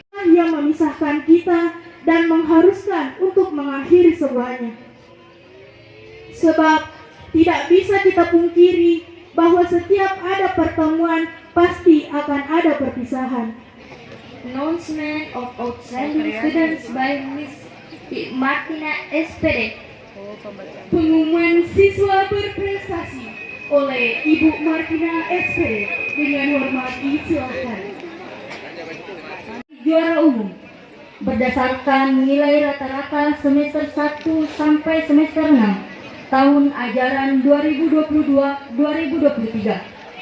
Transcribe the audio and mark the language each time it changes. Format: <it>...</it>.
<id>Yang memisahkan kita dan mengharuskan untuk mengakhiri semuanya. Sebab tidak bisa kita pungkiri bahwa setiap ada pertemuan pasti akan ada perpisahan.</id> <en>Announcement of outstanding students by Miss Martina SPD.</en> <id>Pengumuman siswa berprestasi oleh Ibu Martina SPD dengan hormat disilakan. Juara umum berdasarkan nilai rata-rata semester 1 sampai semester 6 tahun ajaran 2022-2023.</id>